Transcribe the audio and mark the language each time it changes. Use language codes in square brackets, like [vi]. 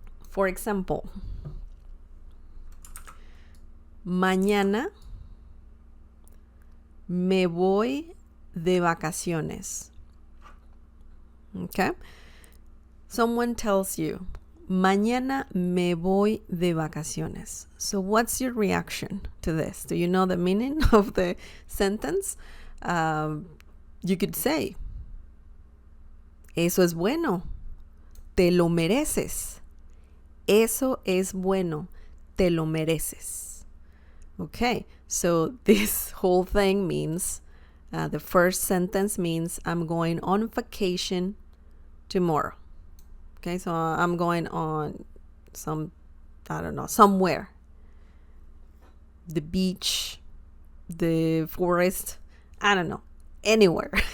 [en] For example, [es] mañana me voy de vacaciones. [en] Okay? Someone tells you, [es] mañana me voy de vacaciones. [en] So what's your reaction to this? Do you know the meaning of the sentence? You could say, [es] eso es bueno, te lo mereces. Eso es bueno, te lo mereces. [en] Okay, so this whole thing means, the first sentence means I'm going on vacation tomorrow. Okay, so I'm going on somewhere. The beach, the forest, I don't know, anywhere.